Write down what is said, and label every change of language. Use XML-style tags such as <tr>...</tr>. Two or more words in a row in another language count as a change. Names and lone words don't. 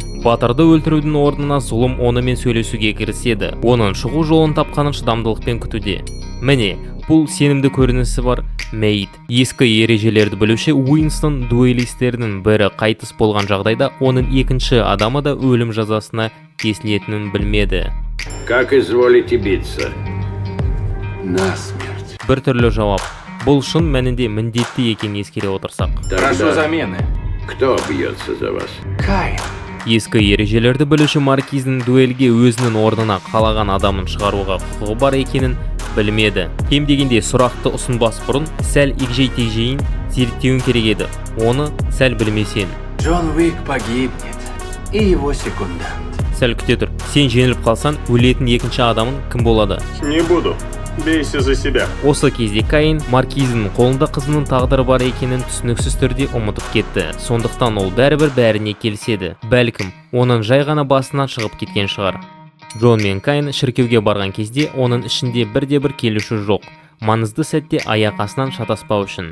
<kk>Батырды өлтірудің орнына зұлым онымен сөйлесуге кіріседі. Оның шығу жолын тапқанын шыдамдылықпен күтуде. Міне, бұл сенімді көрінісі бар Мэйд. Ескі ережелерді білуші Уинстон дуэлистерінің бірі қайтыс болған жағдайда оның екінші адамы да өлім жазасына кесілетінін білмеді.</kk> <ru>Как изволите биться? Насмерть.</ru> <kk>Бір түрлі жауап. Бұл шын мәнінде міндетті екен ескере отырсақ.</kk> <ru>Прошу замены. Кто бьется за вас? Каин.</ru> <kk>Ескі ережелерді білуші Маркиздің дуэльге өзінің орнына қалаған адамын шығаруға құқығы бар екенін білмеді. Кем дегенде сұрақты ұсынбас бұрын сәл егжей-тегжейін зерттеуін керек еді. Оны сәл білмесен.</kk> <ru>Джон Уик погибнет. И его секундант.</ru> <kk>Сәл күте тұр. Сен жеңіліп қалсан, өлетін екінші адамың кім болады?</kk> <ru>Не буду. Бейся за себя.</ru> <kk>Осы кезде Каин Маркиздің қолында қызының тағдыры бар екенін түсініксіз түрде ұмытып кетті. Сондықтан ол бәрібір бәріне келіседі. Бәлкім, оның жай ғана басынан шығып кеткен шығар. Джон мен Каин шіркеуге барған кезде оның ішінде бірде-бір келуші жоқ. Маңызды сәтте аяқ астынан шатаспау үшін.</kk>